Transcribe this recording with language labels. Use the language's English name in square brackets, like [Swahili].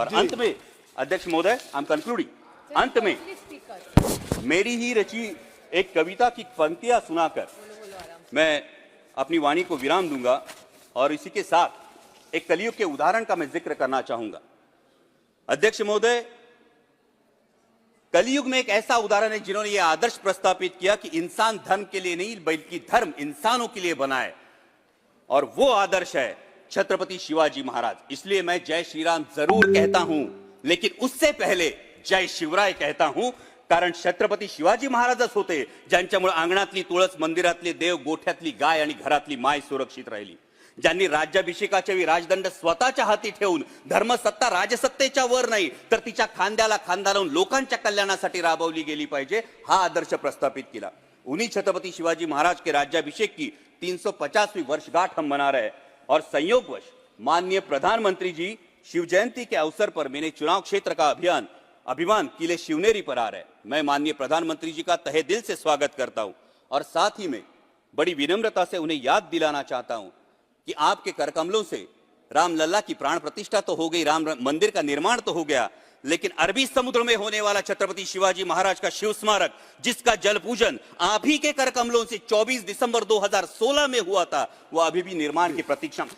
[Hindi] और अंत में अध्यक्ष महोदय, [English] I am concluding, [Hindi] अंत में मेरी ही रची एक कविता की पंक्तियां सुनाकर मैं अपनी वाणी को विराम दूंगा और इसी के साथ एक कलियुग के उदाहरण का मैं जिक्र करना चाहूंगा। अध्यक्ष महोदय, कलियुग में एक ऐसा उदाहरण है जिन्होंने यह आदर्श प्रस्तावित किया कि इंसान धर्म के लिए नहीं बल्कि धर्म इंसानों के लिए बना है, और वो आदर्श है छत्रपति शिवाजी महाराज। इसलिए मैं जय श्री राम जरूर कहता हूं, [Marathi] लेकिन उससे पहले जय शिवराय कहता हूं, कारण छत्रपती शिवाजी महाराजच होते ज्यांच्यामुळे अंगणातली तुळस, मंदिरातले देव, गोठ्यातली गाय आणि घरातली माय सुरक्षित राहिली, ज्यांनी राज्याभिषेकाच्या वेळी राजदंड स्वतःच्या हाती ठेवून धर्मसत्ता राजसत्तेच्या वर नाही तर तिच्या खांद्याला खांदा लावून लोकांच्या कल्याणासाठी राबवली गेली पाहिजे, हा आदर्श प्रस्थापित केला। [Hindi] उन्हीं छत्रपति शिवाजी महाराज के राज्याभिषेक की 350वीं वर्षगांठ हम मना रहे हैं और संयोगवश माननीय प्रधानमंत्री जी शिव जयंती के अवसर पर मेरे चुनाव क्षेत्र का अभिमान किले शिवनेरी पर आ रहा है। मैं माननीय प्रधानमंत्री जी का तहे दिल से स्वागत करता हूं और साथ ही में बड़ी विनम्रता से उन्हें याद दिलाना चाहता हूं कि आपके करकमलों से रामलला की प्राण प्रतिष्ठा तो हो गई, राम मंदिर का निर्माण तो हो गया, लेकिन अरबी समुद्र में होने वाला छत्रपति शिवाजी महाराज का शिव स्मारक, जिसका जल पूजन आप ही के करकमलों से 24 दिसंबर 2016 में हुआ था, वो अभी भी निर्माण की प्रतीक्षा।